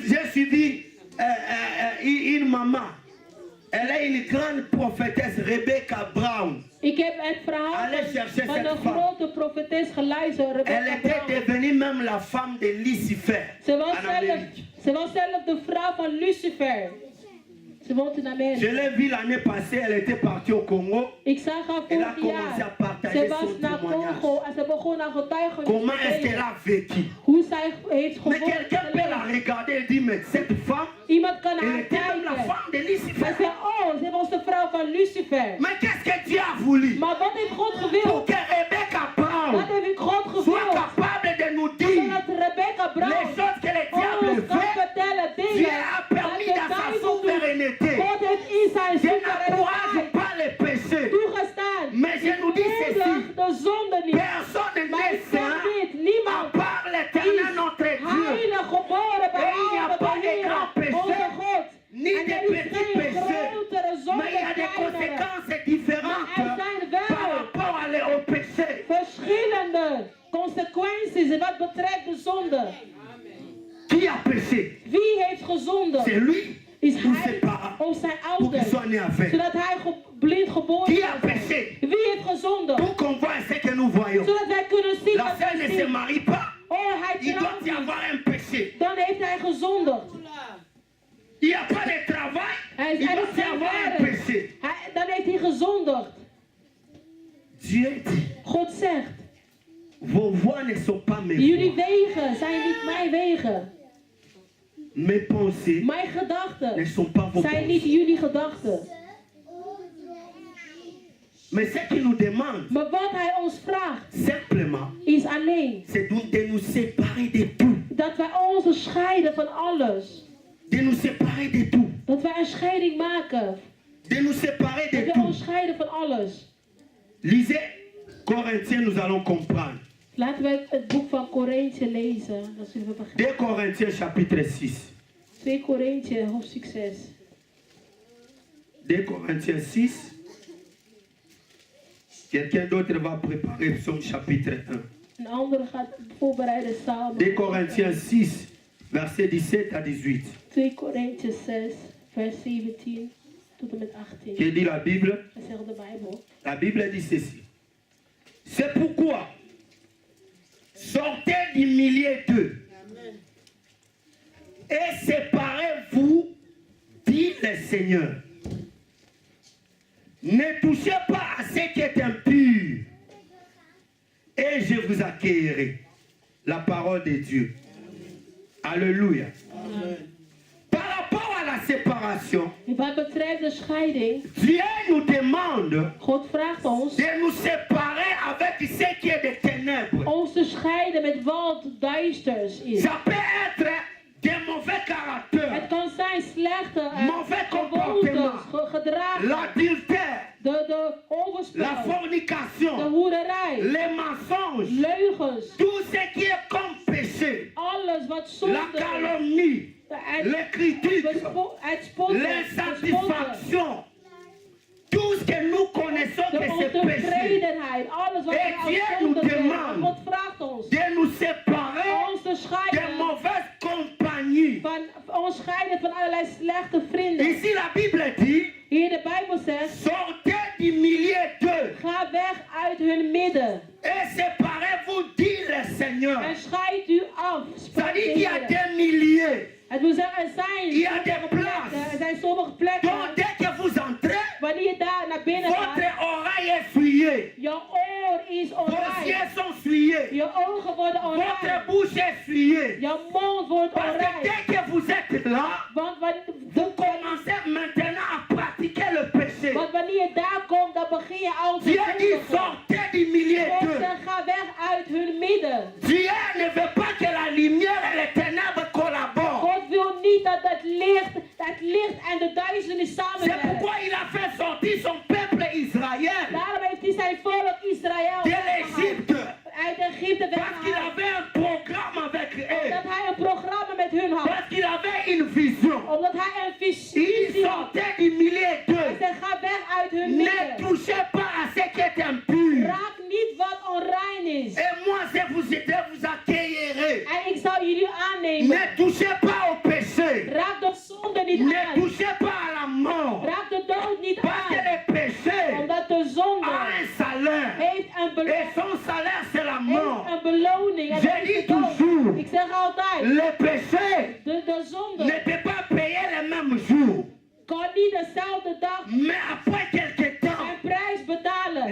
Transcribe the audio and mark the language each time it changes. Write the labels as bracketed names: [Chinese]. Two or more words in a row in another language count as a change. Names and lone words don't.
[French] suivi une maman. Elle est une grande prophétesse, Rebecca Brown. [Dutch] Ik heb het verhaal [French] Allez chercher [Dutch] van [French] cette [Dutch] een [French] femme. [Dutch] grote profetes geluisterd, [French] Elle Rebecca était Brown. devenue même la femme de Lucifer [Dutch] Ze was, en zelf, [French] Amérique. [Dutch] ze was zelf de vrouw van Lucifer. Ze woont in [French] Je [Dutch] Amerika. [French] l'ai vue l'année passée, elle était partie au Congo. [Dutch] Ik zag haar [French] Elle a [Dutch] vorig [French] commencé à [Dutch] jaar. [French] partager [Dutch] Ze [French] son [Dutch] was naar [French] témoignage. [Dutch] Congo en ze begon haar getuigenis [French] Comment [Dutch] te [French] est-ce qu'elle [Dutch] delen. [French] a vécu? [Dutch] Hoe zij heeft [French] Mais [Dutch] gewonnen. [French] quelqu'un peut la regarder et dire, mais cette femme, [Dutch] Iemand kan naar [French] elle [Dutch] haar [French] était même la [Dutch] kijken. [French] femme de [Dutch] Hij [French] Lucifer. [Dutch] zei, oh, ze was de vrouw van Lucifer. [French] Mais qu'est-ce que Dieu a voulu? [Dutch] Maar wat heeft God [French] Pour [Dutch] gewild? [French] que Rebecca [Dutch] Wat [French] Brown [Dutch] heeft God [French] soit [Dutch] gewild? [French] capable de nous dire [Dutch] Zodat Rebecca [French] les [Dutch] Brown [French] choses que le diable [Dutch] ons kan [French] fait. [Dutch] vertellen [French] Dieu [Dutch] dingen. [French] a permis [Dutch] Dat [French] dans [Dutch] de [French] sa [Dutch] duivel doet. [French] souveraineté. [Dutch] God heeft in zijn [French] Je n'encourage [Dutch] soevereiniteit [French] pas les péchés. [Dutch] toegestaan. [French] Mais je nous dis ceci. [Dutch] Moedig de zonde niet. [French] Personne [Dutch] Maar [French] n'est [Dutch] ik zeg [French] saint [Dutch] niet, [French] à [Dutch] niemand [French] part l'éternel notre Dieu. [Dutch] heilig geboren [French] Et il n'y a [Dutch] behalve [French] pas de [Dutch] de Heer, [French] grands péchés, [Dutch] onze God. [French] ni [Dutch] En [French] de [Dutch] er is [French] petits [Dutch] geen [French] péchés. [Dutch] grotere zonde, [French] Mais il y a des [Dutch] kleinere. [French] conséquences [Dutch] Maar [French] différentes [Dutch] er zijn [French] par [Dutch] wel [French] rapport au péché. [Dutch] verschillende consequenties in wat betreft de zonde. [French] Qui a péché? [Dutch] Wie heeft gezondigd? [French] C'est lui [Dutch] Is [French] ou [Dutch] hij [French] ses parents? [Dutch] of zijn [French] Pour qu'il [Dutch] ouders? [French] soit né avec. [Dutch] Zodat hij blind geboren [French] Qui a [Dutch] is. [French] péché? [Dutch] Wie heeft gezondigd? [French] Pour qu'on voit ce que nous voyons. [Dutch] Zodat wij kunnen zien [French] La [Dutch] wat [French] femme [Dutch] wij [French] ne se [Dutch] zien. [French] marie pas. [Dutch] Oh, hij [French] Il doit [Dutch] trouwt [French] y [Dutch] niet. [French] avoir un péché. [Dutch] Dan heeft hij gezondigd. [French] Il n'y a pas de travail. [Dutch] Hij [French] Il [Dutch] hij [French] doit [Dutch] is [French] y [Dutch] geen [French] avoir un [Dutch] werk. [French] péché. [Dutch] Dan heeft hij gezondigd. [French] Dieu dit, [Dutch] God zegt, [French] vos voies ne sont pas mes [Dutch] jullie [French] voies. [Dutch] wegen zijn niet mijn wegen. [French] Mes pensées [Dutch] Mijn [French] ne [Dutch] gedachten [French] sont pas vos [Dutch] zijn niet [French] pensées. [Dutch] jullie gedachten. [French] Mais ce qu'il nous demande, [Dutch] Maar wat hij ons vraagt [French] simplement, [Dutch] is alleen [French] c'est de nous séparer de tout. [Dutch] dat wij ons scheiden van alles. [French] De nous séparer de tout. [Dutch] Dat wij een scheiding maken. [French] De nous séparer [Dutch] Dat [French] de [Dutch] wij ons [French] tout. [Dutch] scheiden van alles. [French] Lisez Corinthiens, nous allons comprendre. [Dutch] Laten we het boek van Korinthe lezen. Dat zullen we begrijpen. [French] 2 Corinthiens chapitre 6. [Dutch] 2 Korinthe hoofdstuk 6. [French] 2 Corinthiens 6. Quelqu'un d'autre va préparer son chapitre 1. [Dutch] Een andere gaat voorbereiden samen. [French] 2 Corinthiens 6, verset 17 à 18. [Dutch] 2 Korinthe 6, vers 17 tot en met 18. [French] Que dit la Bible? [Dutch] Dat zegt de Bijbel. [French] La Bible dit ceci. C'est pourquoi sortez du milieu d'eux et séparez-vous, dit le Seigneur. Ne touchez pas à ce qui est impur et je vous accueillerai. La parole de Dieu. Alléluia. Par rapport à la séparation, [Dutch] En wat betreft de scheiding, [French] Dieu nous demande [Dutch] God vraagt ons [French] de nous séparer avec ce qui est des ténèbres. [Dutch] ons te scheiden met wat duisters is. [French] Ça peut être des mauvais caractères, [Dutch] Het kan zijn slechte [French] mauvais [Dutch] gewoontes, [French] comportements, [Dutch] gedrag, [French] l'adultère, de la [Dutch] overspel, de [French] fornication, [Dutch] hoererij, [French] les mensonges, [Dutch] leugens, [French] tout ce qui est comme péché, [Dutch] alles wat [French] la [Dutch] zonde is. [French] calomnie, les critiques, [Dutch] Het spotten, [French] l'insatisfaction, tout ce que nous connaissons [Dutch] de [French] que c'est péché, [Dutch] ontevredenheid, alles wat [French] Et [Dutch] we [French] Dieu [Dutch] als [French] nous [Dutch] zonde kennen. [French] demande [Dutch] God vraagt ons [French] de nous séparer [Dutch] ons te [French] de [Dutch] scheiden [French] mauvaises compagnies. [Dutch] van ons scheiden van allerlei slechte vrienden. [French] Ici la Bible dit, [Dutch] Hier de Bijbel zegt, [French] sortez du milieu d'eux [Dutch] ga weg uit hun midden [French] et séparez-vous, dit le Seigneur. [Dutch] en scheid u af. [French] Ça [Dutch] spreekt [French] dit [Dutch] de [French] qu'il y a [Dutch] Heer. [French] des milliers. [Dutch] Het wil zeggen, er zijn [French] Il y a des [Dutch] sommige plekken, [French] places. [Dutch] er zijn sommige plekken, [French] Donc dès que vous entrez, [Dutch] wanneer je daar naar binnen [French] votre [Dutch] gaat, [French] oreille est souillée. [Dutch] je oor is [French] Vos [Dutch] oranje, [French] yeux sont souillés. [Dutch] je ogen worden [French] Votre [Dutch] oranje, [French] bouche est souillée. [Dutch] je mond wordt [French] Parce que [Dutch] oranje. [French] dès que vous êtes là, [Dutch] Want [French] vous commencez maintenant à pratiquer le péché. [Dutch] wanneer je daar komt, dan begin je al te [French] Dieu dit, [Dutch] zondigen. [French] sortez du milieu [Dutch] God [French] d'eux. [Dutch] zegt, ga weg uit hun midden. [French] Dieu ne veut pas que la lumière et les ténèbres collaborent. [Dutch] God wil niet dat het licht en de duisternis [French] C'est [Dutch] samenwerken. [French] pourquoi il a fait sortir son peuple Israël [Dutch] Daarom heeft hij zijn volk Israël [French] de [Dutch] weggehaald. [French] l'Égypte. [Dutch] Uit Egypte [French] Parce qu'il [Dutch] weggehaald. [French] avait un programme avec eux. [Dutch] Dat hij een programma met hun had. [French] Parce qu'il avait une vision. [Dutch] Omdat hij een [French] Il [Dutch] visie had. [French] sortait du milieu [Dutch] Hij [French] d'eux. [Dutch] zei, ga weg uit hun [French] Ne [Dutch] midden. [French] touchez pas à ce qui est impur. [Dutch] Raak niet wat onrein is. [French] Et moi, je vous accueillerai. [Dutch] En ik zal jullie aannemen. [French] Ne touchez pas au péché. [Dutch] Raak de dood niet [French] Parce que [Dutch] aan. [French] le péché [Dutch] Omdat de zonde [French] a un salaire. [Dutch] heeft een, [French] Et son salaire, c'est la mort. [Dutch] heeft een beloning. En [French] Je [Dutch] dat is [French] dis [Dutch] de dood. [French] toujours, [Dutch] Ik zeg altijd, [French] le péché [Dutch] de zonde [French] ne peut pas payer le même jour. [Dutch] kan niet dezelfde dag [French] Mais après quelque temps, [Dutch] een prijs betalen.